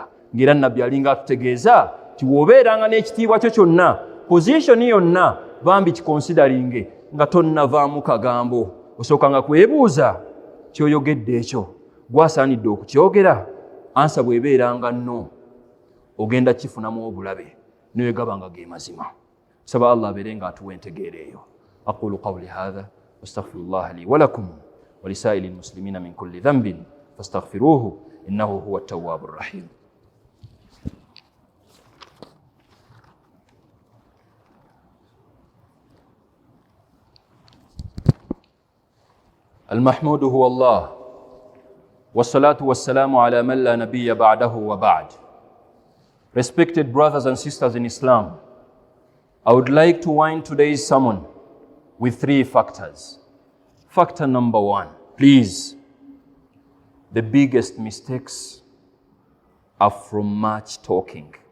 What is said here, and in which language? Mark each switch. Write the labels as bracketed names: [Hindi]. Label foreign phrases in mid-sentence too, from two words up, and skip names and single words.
[Ganda] Ng'era nabbi alinga atutegeeza ti bw'obeeranga n'ekitiibwa kyo kyonna, position yonna bambi kikonsideringe nga tonnavaamu kagambo, osookanga kwebuuza ky'oyogedde ekyo gwasaanidde okukyogera. Ansa bw'ebeeranga nno ogenda kifunamu obulabe n'wegabanga ge mazima. Saba Allah abeere ng'atuwa entegeera eyo. [Arabic] أقول قولي هذا وأستغفر الله لي ولكم ولسائر المسلمين من كل ذنب فاستغفروه إنه هو التواب الرحيم. المحمود هو الله والصلاة والسلام على من لا نبي بعده وبعد. [English] Respected brothers and sisters in Islam, I would like to wind today's sermon with 3 factors. Factor number 1, please, the biggest mistakes are from much talking.